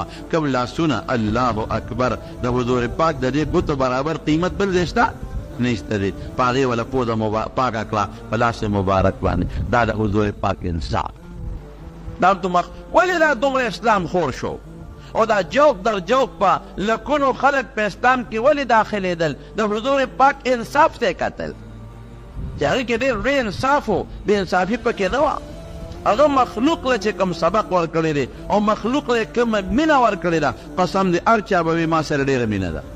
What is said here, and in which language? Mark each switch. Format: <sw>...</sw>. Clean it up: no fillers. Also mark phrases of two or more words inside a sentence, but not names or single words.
<ps>کوم لاسونه الله اکبر د حضور پاک د دې ګوتو برابر قیمت بل ځای شته نشته دی، په هغې وله پوزه پاکه کړه په لاس مبارک باندې. دا د حضور پاک انصاف. دا ولې دا دومره اسلام خور شو او دا جوک در جوک په لکونو خلک په اسلام کې ولې داخلېدل؟ د حضور پاک انصاف ته یې کتل چې هغې کې ډېر لوی انصاف و، بې انصافي پکې نه وه. هغه مخلوق له چې کوم سبق ورکړی دی او مخلوق له کومه مینه ورکړې ده، قسم دی هر چا به وي ما سره ډېره مینه ده.</ps>